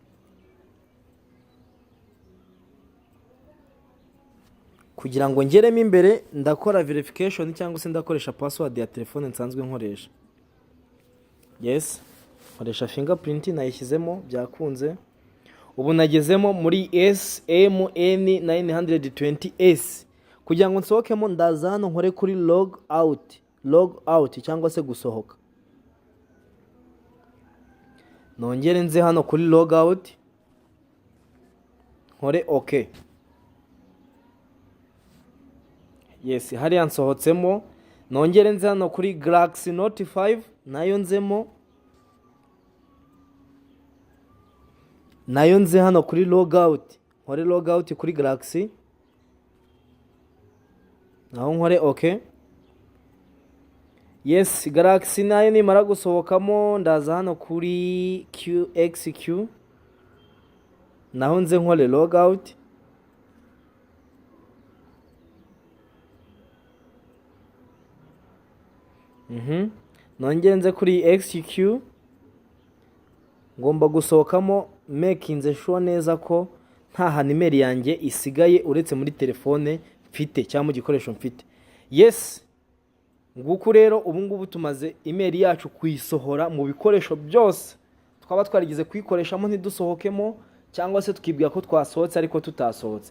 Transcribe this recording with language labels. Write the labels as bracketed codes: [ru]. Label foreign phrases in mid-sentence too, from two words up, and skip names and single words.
[rw] Kugira ngo ngeremo imbere ndakora verification cyangwa se ndakoresha password ya telefone nsanzwe nkoresha. Yes, nkoresha fingerprint, nayishyizemo byakunze. Ubu nagezemo muri SMN920S. Kugira ngo nsohokemo ndaza hano nkore kuri [en] log out [rw] cyangwa se gusohoka. Nongere nze hano kuri [en] log out, [rw] nkore OK. Yes, hariya nsohotsemo. Nongere nze hano kuri Galaxy Note 5, nayo nzemo. Nayo nze hano kuri [en] log out, [rw] nkore [en] log out [rw] kuri Galaxy, naho nkore OK. Yes, Galaxy nayo nimara gusohokamo ndaza hano kuri QXQ, naho nze nkore [en] log out. [rw] Nongere nze kuri XQ, ngomba gusohokamo [en] making sure [rw] neza ko nta hantu email yanjye isigaye uretse muri telefone mfite cyangwa mu gikoresho mfite. Yes, nguko rero ubu ngubu tumaze email yacu kuyisohora mu bikoresho byose twaba twarigize kuyikoreshamo ntidusohokemo, cyangwa se tukibwira ko twasohotse ariko tutasohotse.